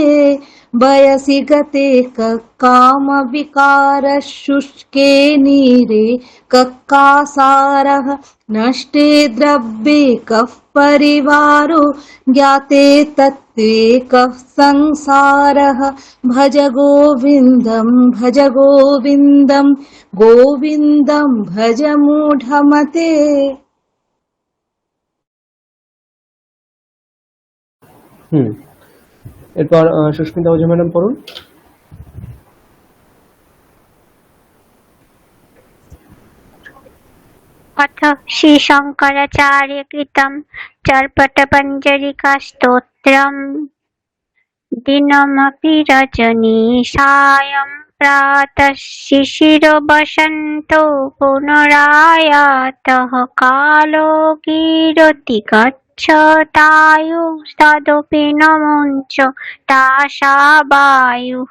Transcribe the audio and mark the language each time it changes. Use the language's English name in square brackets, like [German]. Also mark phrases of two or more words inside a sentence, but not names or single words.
[Sanskrit] वयसि गते कामविकारः शुष्के नीरे कक्कासारः नष्टे द्रव्ये कः परिवारो ज्ञाते तत्त्वे एकः संसारः भज गोविन्दं भज गोविन्दं गोविन्दं भज मूढमते। [Bangla] এরপর সুস্মিতা ওঝা ম্যাডাম পড়ুন। [Sanskrit] अथ श्रीशङ्कराचार्यकृतं चर्पटपञ्जरिकास्तोत्रम् दिनमपि रजनीसायं प्रातः शिशिरो वसन्तो पुनरायातः कालो गिरति गच्छतायुस्तदपि न मुञ्च तासा वायुः।